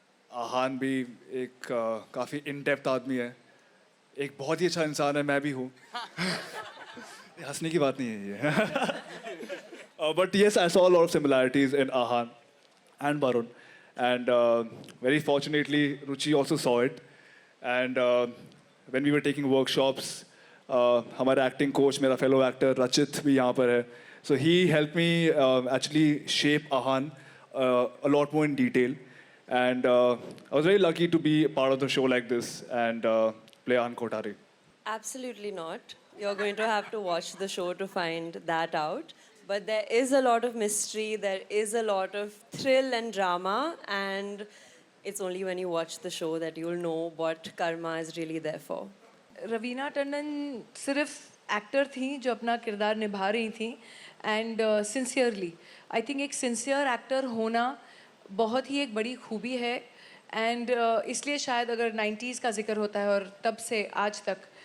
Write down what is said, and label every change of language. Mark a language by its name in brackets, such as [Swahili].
[Hindi] आहान भी एक काफ़ी इन डेप्थ आदमी है, एक बहुत ही अच्छा इंसान है, मैं भी हूँ। हंसने की बात नहीं है ये। [English] But yes, I saw a lot of similarities in Aahan and Varun. And very fortunately, Ruchi also saw it. And when we were taking workshops, हमारा acting coach, मेरा fellow actor Rachit [Hindi] भी यहाँ पर है. [English] So he helped me actually shape Ahan a lot more in detail. And I was very lucky to be part of the show like this and play Ahan Kotari. Absolutely not. You're going to have to watch the show to find that out. But there is a lot of mystery, there is a lot of thrill and drama, and it's only when you watch the show that you'll know what karma is really there for. [Hindi] Raveena Tandon सिर्फ actor थी जो अपना किरदार निभा रही थी and sincerely I think एक sincere actor होना बहुत ही एक बड़ी खूबी है एंड इसलिए शायद अगर 90s का जिक्र होता है और तब से आज तक